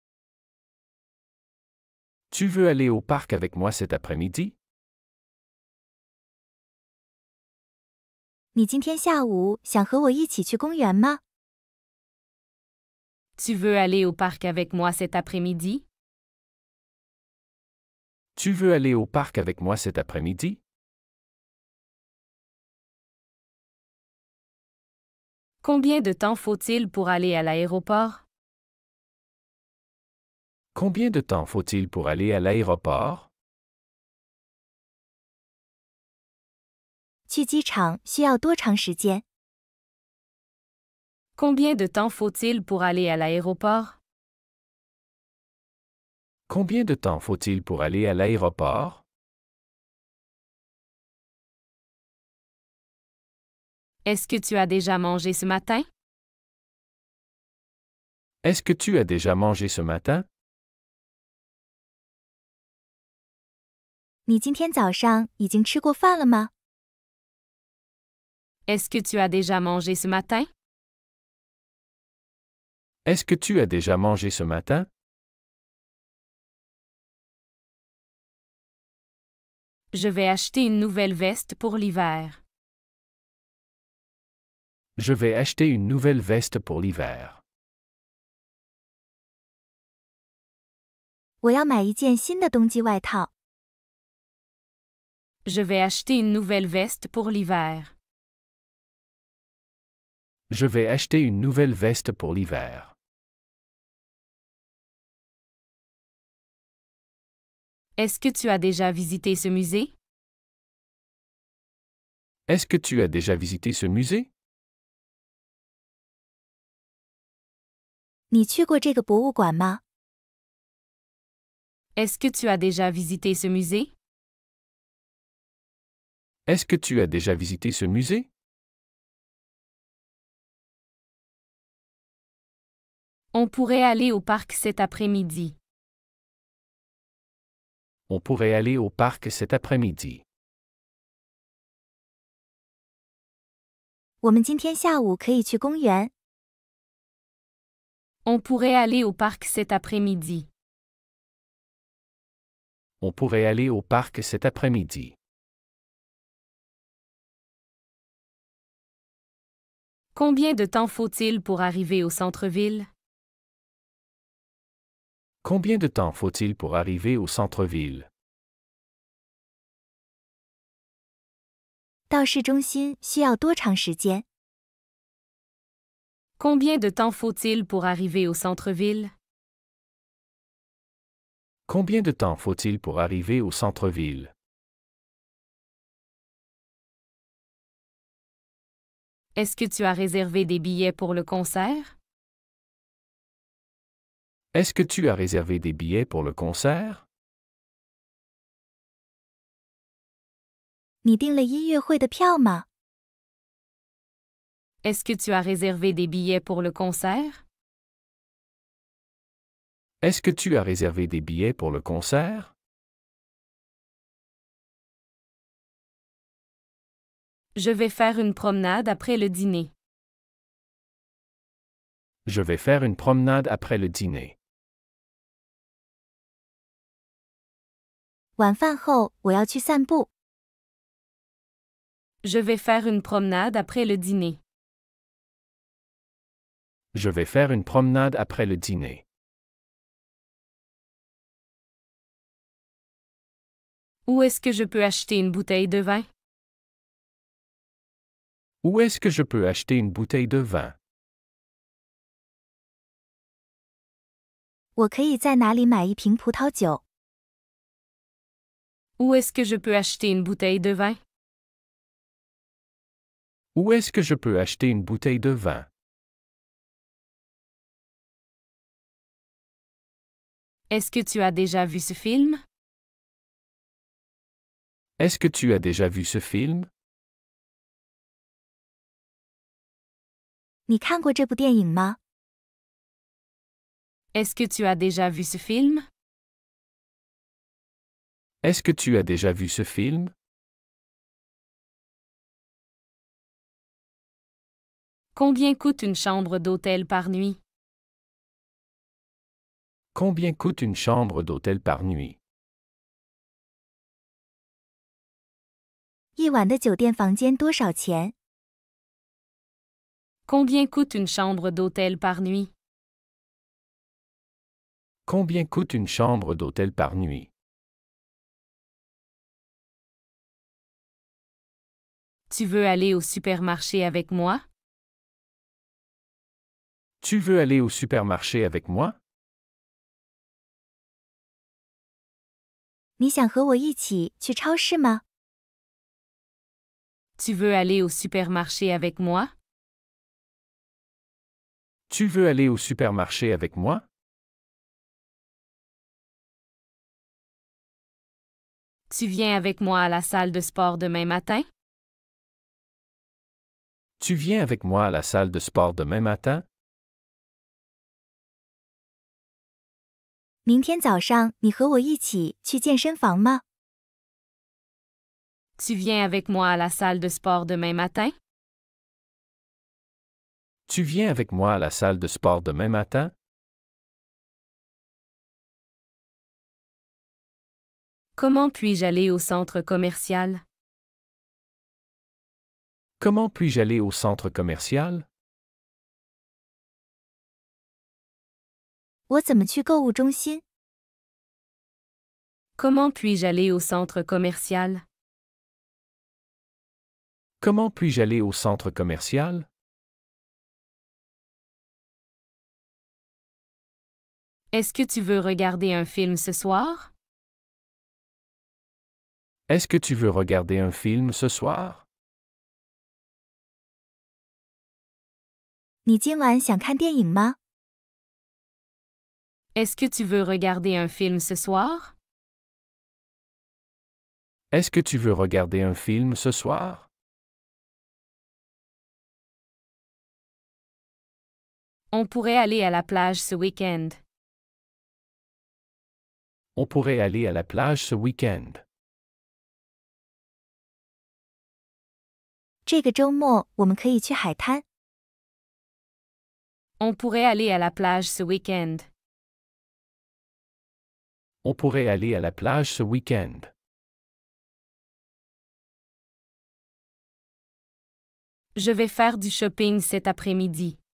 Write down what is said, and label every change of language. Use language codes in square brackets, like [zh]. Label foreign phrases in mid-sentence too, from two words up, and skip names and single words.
[fr] Tu veux aller au parc avec moi cet après-midi? [zh] 你今天下午想和我一起去公园吗？ [fr] Tu veux aller au parc avec moi cet après-midi? Tu veux aller au parc avec moi cet après-midi? Combien de temps faut-il pour aller à l'aéroport? Combien de temps faut-il pour aller à l'aéroport? [zh] 去机场需要多长时间？ [fr] Combien de temps faut-il pour aller à l'aéroport? Combien de temps faut-il pour aller à l'aéroport? Est-ce que tu as déjà mangé ce matin? Est-ce que tu as déjà mangé ce matin? [zh] 你今天早上已经吃过饭了吗？ [fr] Est-ce que tu as déjà mangé ce matin? Est-ce que tu as déjà mangé ce matin? Je vais acheter une nouvelle veste pour l'hiver. Je vais acheter une nouvelle veste pour l'hiver. [zh] 我要买一件新的冬季外套。 [fr] Je vais acheter une nouvelle veste pour l'hiver. Je vais acheter une nouvelle veste pour l'hiver. Est-ce que tu as déjà visité ce musée? Est-ce que tu as déjà visité ce musée? [zh] 你去过这个博物馆吗？ [fr] Est-ce que tu as déjà visité ce musée? Est-ce que tu as déjà visité ce musée? On pourrait aller au parc cet après-midi. On pourrait aller au parc cet après-midi. [zh] 我们今天下午可以去公园。 [fr] On pourrait aller au parc cet après-midi. On pourrait aller au parc cet après-midi. Combien de temps faut-il pour arriver au centre-ville? Combien de temps faut-il pour arriver au centre-ville? [zh] 到市中心需要多长时间？ [fr] Combien de temps faut-il pour arriver au centre-ville? Combien de temps faut-il pour arriver au centre-ville? Est-ce que tu as réservé des billets pour le concert? Est-ce que tu as réservé des billets pour le concert? [zh] 你订了音乐会的票吗？ [fr] Est-ce que tu as réservé des billets pour le concert? Est-ce que tu as réservé des billets pour le concert? Je vais faire une promenade après le dîner. Je vais faire une promenade après le dîner. [zh] 晚饭后我要去散步。 [fr] Je vais faire une promenade après le dîner. Je vais faire une promenade après le dîner. Où est-ce que je peux acheter une bouteille de vin? Où est-ce que je peux acheter une bouteille de vin? [zh] 我可以在哪里买一瓶葡萄酒？ [fr] Où est-ce que je peux acheter une bouteille de vin? Où est-ce que je peux acheter une bouteille de vin? Est-ce que tu as déjà vu ce film? Est-ce que tu as déjà vu ce film? [zh] 你看过这部电影吗？ [fr] Est-ce que tu as déjà vu ce film? Est-ce que tu as déjà vu ce film? Combien coûte une chambre d'hôtel par nuit? Combien coûte une chambre d'hôtel par nuit? [zh] 一晚的酒店房间多少钱？ [fr] Combien coûte une chambre d'hôtel par nuit? Combien coûte une chambre d'hôtel par nuit? Tu veux aller au supermarché avec moi? Tu veux aller au supermarché avec moi? [zh] 你想和我一起去超市吗？ [fr] Tu veux aller au supermarché avec moi? Tu veux aller au supermarché avec moi? Tu viens avec moi à la salle de sport demain matin? Tu viens avec moi à la salle de sport demain matin? [zh] 明天早上你和我一起去健身房吗？ [fr] Tu viens avec moi à la salle de sport demain matin? Tu viens avec moi à la salle de sport demain matin? Comment puis-je aller au centre commercial? Comment puis-je aller au centre commercial? [zh] 我怎么去购物中心？ [fr] Comment puis-je aller au centre commercial? Comment puis-je aller au centre commercial? Est-ce que tu veux regarder un film ce soir? Est-ce que tu veux regarder un film ce soir? [zh] 你今晚想看电影吗？ [fr] Est-ce que tu veux regarder un film ce soir? Est-ce que tu veux regarder un film ce soir? On pourrait aller à la plage ce week-end. On pourrait aller à la plage ce week-end. [zh] 这个周末我们可以去海滩。 [fr] On pourrait aller à la plage ce week-end. On pourrait aller à la plage ce week-end. Je vais faire du shopping cet après-midi.